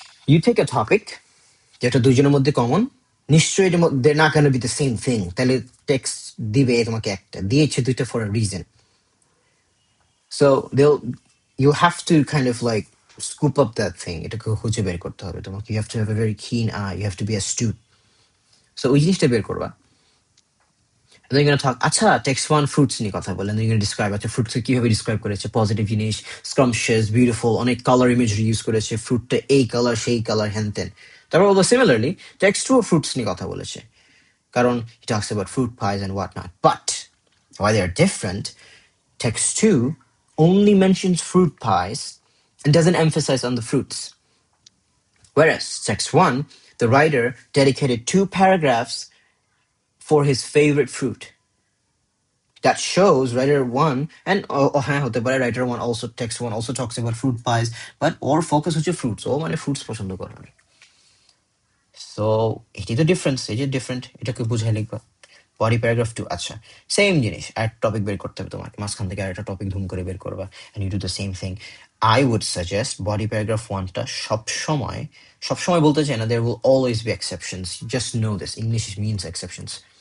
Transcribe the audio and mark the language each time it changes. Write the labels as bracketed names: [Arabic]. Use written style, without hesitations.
[English] You take a topic [Bangla] যেটা দুইজনের মধ্যে কমন, [English] নিশ্চয়ই they're not gonna be the same thing, [Bangla] তাহলে টেক্সট দিবে তোমাকে একটা, দিয়েছে দুইটা [English] for a reason. So you have to kind of like scoop up that thing, [Bangla] এটাকে খুঁজে বের করতে হবে তোমাকে, [English] you have to have a very keen eye, you have to be astute. [Bangla] So ওই জিনিসটা বের করবা। [English] And then you're going to talk, [Bangla] আচ্ছা টেক্সট 1 ফ্রুটস নিয়ে কথা বলে, [English] and then you're going to describe [Bangla] আচ্ছা ফ্রুটস কিভাবে ডিসক্রাইব করেছে, পজিটিভ জিনিস, স্ক্রাম্পশিয়াস, বিউটিফুল, অনেক কালার ইমেজরি ইউজ করেছে, ফ্রুটটা এই কালার সেই কালার হ্যান তেন। তারপর বলবো সিমিলারলি টেক্সট 2 ফ্রুটস নিয়ে কথা বলেছে, কারণ [English] he talks about fruit pies and whatnot. But why they are different, text 2 only mentions fruit pies and doesn't emphasize on the fruits. Whereas text 1, the writer dedicated 2 paragraphs for his favorite fruit. That shows writer 1 and writer 1 also, text 1 also talks about fruit pies, but or focus হচ্ছে fruits, ও মানে fruits পছন্দ করে। [Bangla] So এটাই তো difference, এই যে different, এটাকে বুঝাই লিখবা। বডি প্যারাগ্রাফ 2 আচ্ছা সেম জিনিস, আর টপিক বের করতে হবে তোমাকে, মাঝখান থেকে আরেকটা টপিক ধুম করে বের করবা, [English] and you do the same thing. I would suggest [Bangla] body paragraph 1টা সবসময় বলতে চাই না, [English] there will always be exceptions, just know this, English means exceptions.